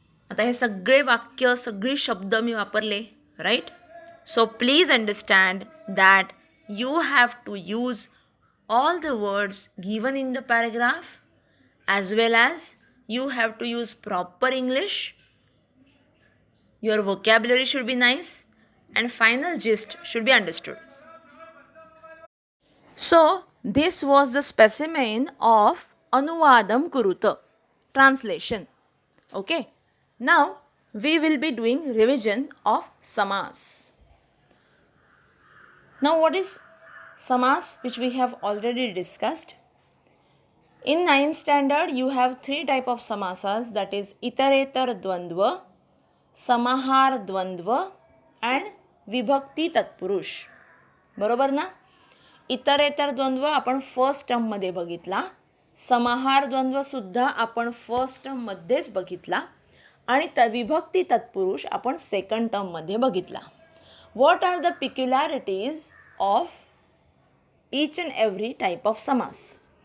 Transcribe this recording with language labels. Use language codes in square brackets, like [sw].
[mr] आता हे सगळे वाक्य, सगळे शब्द मी वापरले. Right. [en] So please understand that you have to use all the words given in the paragraph, as well as you have to use proper English. Your vocabulary should be nice and final gist should be understood. So this was the specimen of Anuvadam Kuruta, translation. Okay, now we will be doing revision of Samas. Now what is Samas, which we have already discussed? In 9th standard you have 3 type of samasas, that is Iterator Dvandva, Samahar Dvandva and Vibhakti Tatpurush. [mr] बरोबर ना? इतरेतर द्वंद्व आपण first टर्ममध्ये बघितला, समाहार द्वंद्व सुद्धा आपण first टर्ममध्येच बघितला आणि विभक्ती तत्पुरुष आपण सेकंड टर्ममध्ये बघितला. [en] What are the peculiarities of each and every type of समास?